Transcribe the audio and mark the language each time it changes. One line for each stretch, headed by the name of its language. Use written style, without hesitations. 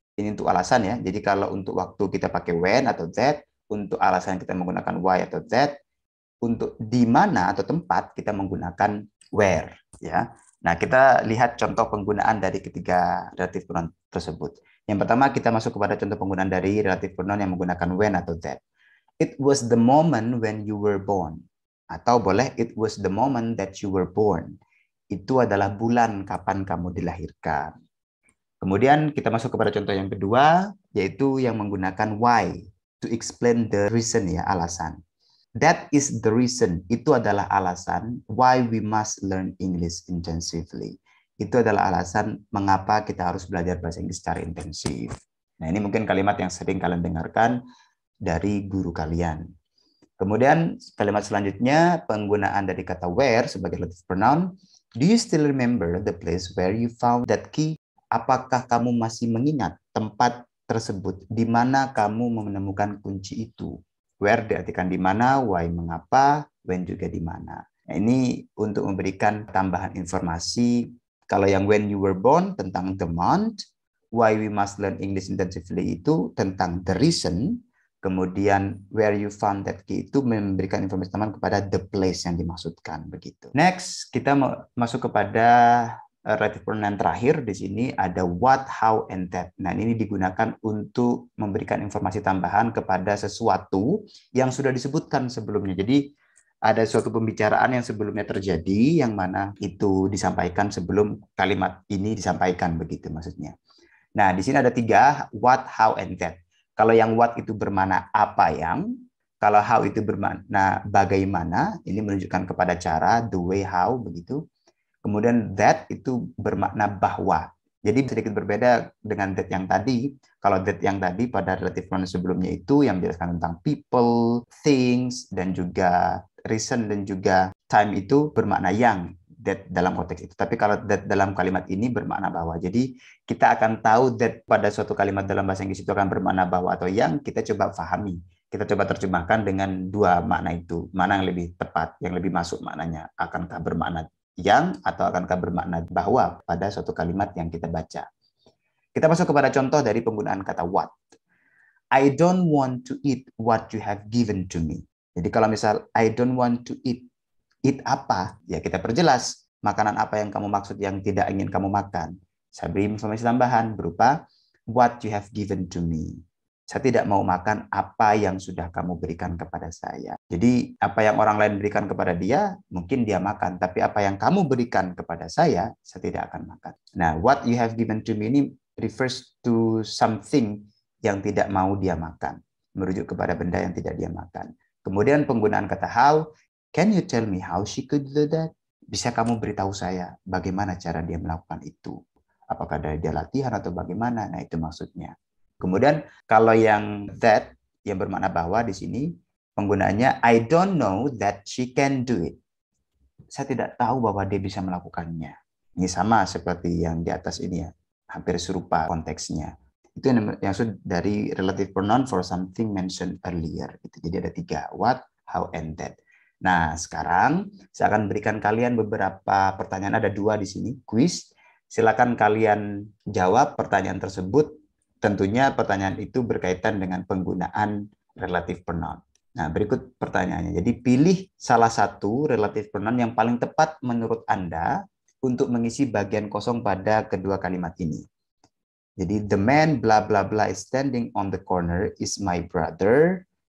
Indonesian: Ini untuk alasan ya. Jadi kalau untuk waktu kita pakai when atau that, untuk alasan kita menggunakan why atau that, untuk di mana atau tempat kita menggunakan where, ya. Nah, kita lihat contoh penggunaan dari ketiga relative pronoun tersebut. Yang pertama kita masuk kepada contoh penggunaan dari relative pronoun yang menggunakan when atau that.
English: It was the moment when you were born. Atau boleh it was the moment that you were born.
Indonesian: Itu adalah bulan kapan kamu dilahirkan. Kemudian kita masuk kepada contoh yang kedua, yaitu yang menggunakan why.
English: To explain the reason,
Indonesian: ya, alasan.
English: That is the reason,
Indonesian: itu adalah alasan
English: why we must learn English intensively.
Indonesian: Itu adalah alasan mengapa kita harus belajar bahasa Inggris secara intensif. Nah, ini mungkin kalimat yang sering kalian dengarkan dari guru kalian. Kemudian kalimat selanjutnya penggunaan dari kata where sebagai relative pronoun.
English: Do you still remember the place where you found that key?
Indonesian: Apakah kamu masih mengingat tempat tersebut di mana kamu menemukan kunci itu? Where diartikan di mana, why mengapa, when juga di mana. Nah, ini untuk memberikan tambahan informasi. Kalau yang
English: when you were born
Indonesian: tentang the month,
English: why we must learn English intensively
Indonesian: itu tentang the reason. Kemudian
English: where you found that key
Indonesian: itu memberikan informasi tambahan kepada the place yang dimaksudkan begitu. Next, kita masuk kepada relative pronoun terakhir. Di sini ada what, how, and that. Nah, ini digunakan untuk memberikan informasi tambahan kepada sesuatu yang sudah disebutkan sebelumnya. Jadi ada suatu pembicaraan yang sebelumnya terjadi, yang mana itu disampaikan sebelum kalimat ini disampaikan, begitu maksudnya. Nah, di sini ada 3, what, how, and that. Kalau yang what itu bermakna apa yang, kalau how itu bermakna bagaimana, ini menunjukkan kepada cara, the way, how, begitu. Kemudian that itu bermakna bahwa. Jadi sedikit berbeda dengan that yang tadi. Kalau that yang tadi pada relative pronoun sebelumnya itu yang menjelaskan tentang people, things, dan juga reason dan juga time itu bermakna yang. That dalam konteks itu. Tapi kalau that dalam kalimat ini bermakna bahwa. Jadi kita akan tahu that pada suatu kalimat dalam bahasa Inggris itu akan bermakna bahwa atau yang, kita coba pahami. Kita coba terjemahkan dengan 2 makna itu. Mana yang lebih tepat, yang lebih masuk maknanya. Akankah bermakna yang atau akankah bermakna bahwa pada suatu kalimat yang kita baca. Kita masuk kepada contoh dari penggunaan kata what.
English: I don't want to eat what you have given to me.
Indonesian: Jadi kalau misal
English: I don't want to eat
Indonesian: apa? Ya kita perjelas makanan apa yang kamu maksud yang tidak ingin kamu makan. Saya beri informasi tambahan berupa
English: what you have given to me.
Indonesian: Saya tidak mau makan apa yang sudah kamu berikan kepada saya. Jadi apa yang orang lain berikan kepada dia, mungkin dia makan. Tapi apa yang kamu berikan kepada saya tidak akan makan. Nah,
English: what you have given to me
Indonesian: ini
English: refers to something
Indonesian: yang tidak mau dia makan. Merujuk kepada benda yang tidak dia makan. Kemudian penggunaan kata how,
English: Can you tell me how she could do that?
Indonesian: Bisa kamu beritahu saya bagaimana cara dia melakukan itu? Apakah dari dia latihan atau bagaimana? Nah, itu maksudnya. Kemudian kalau yang that yang bermakna bahwa di sini penggunaannya
English: I don't know that she can do it.
Indonesian: Saya tidak tahu bahwa dia bisa melakukannya. Ini sama seperti yang di atas ini ya, hampir serupa konteksnya. Itu yang maksud dari relative pronoun
English: for something mentioned earlier.
Indonesian: Jadi ada 3, what, how, and that. Nah, sekarang saya akan berikan kalian beberapa pertanyaan. Ada 2 di sini, quiz. Silakan kalian jawab pertanyaan tersebut. Tentunya pertanyaan itu berkaitan dengan penggunaan relative pronoun. Nah, berikut pertanyaannya. Jadi pilih salah satu relative pronoun yang paling tepat menurut Anda untuk mengisi bagian kosong pada kedua kalimat ini.
English: Jadi, the man bla bla bla is standing on the corner is my brother.